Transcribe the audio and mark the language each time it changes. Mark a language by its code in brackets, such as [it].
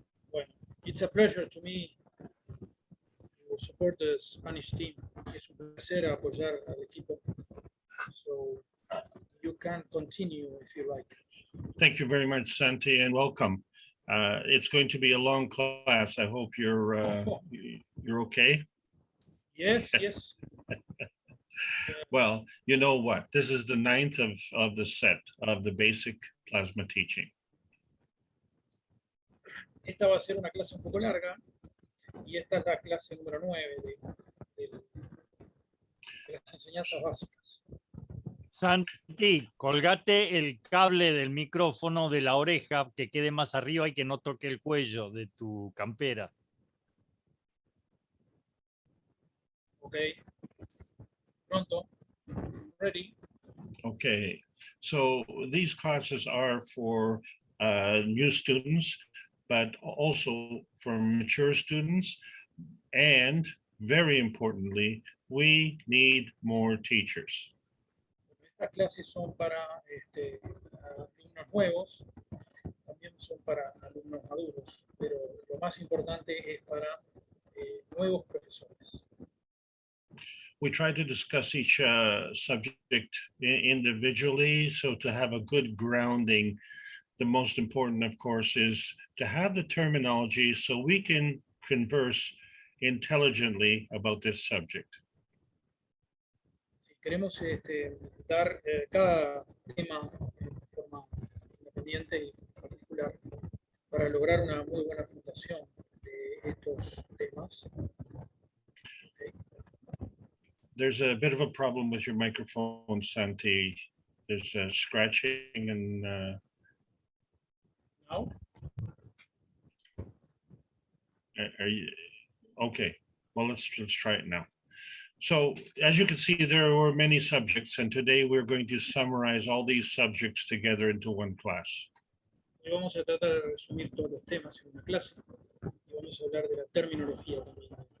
[en] Bueno, it's a pleasure to me to support the Spanish team. [es] Es un placer apoyar al equipo. [en] So you can continue if you like. Thank you very much, Santi, and welcome. It's going to be a long class. I hope you're okay. Yes, yes. Well, you know what? This is the 9th of the set of the basic plasma teaching. [es] Esta va a ser una clase un poco larga y esta es la clase número 9 de las enseñanzas básicas. Santi, colgate el cable del micrófono de la oreja que quede más arriba y que no toque el cuello de tu campera. [en] Ok. Pronto. Ready. Okay, so these classes are for new students, but also for mature students. And very importantly, we need more teachers. [es] Estas clases son para alumnos nuevos, también son para alumnos maduros, pero lo más importante es para nuevos profesores. [en] We try to discuss each subject individually, so to have a good grounding, the most important, of course, is to have the terminology so we can converse intelligently about this subject. [es] Si queremos dar cada tema de forma independiente y particular para lograr una muy buena fundación de estos temas. [en] There's a bit of a problem with your microphone, Santi. There's scratching and. Now? Are you okay? Well, let's try it now. So, as you can see, there were many subjects, and today we're going to summarize all these subjects together into one class. [es] Y vamos a tratar de resumir todos los temas en una clase. Y vamos vamos a hablar de la terminología también.